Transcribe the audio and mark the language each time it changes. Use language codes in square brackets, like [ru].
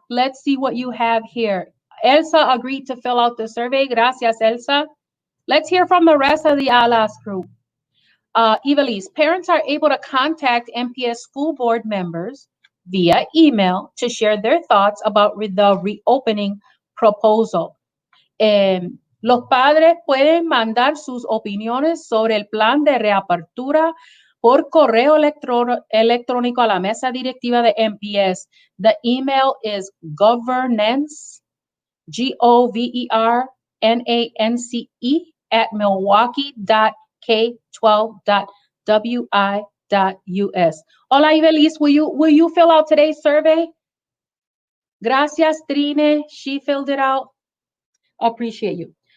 [en] Let's see what you have here. Elsa agreed to fill out the survey. [es] Gracias, Elsa. [en] Let's hear from the rest of the ALAS group. Ivelis, parents are able to contact MPS school board members via email to share their thoughts about the reopening proposal. [es] Los padres pueden mandar sus opiniones sobre el plan de reapertura por correo electrónico a la mesa directiva de MPS. [en] The email is governance, governance, @milwaukee.k12.wi.us. [es] Hola, Ivelis, [en] will you fill out today's survey? [es] Gracias, Trine. [en] She filled it out. Appreciate you.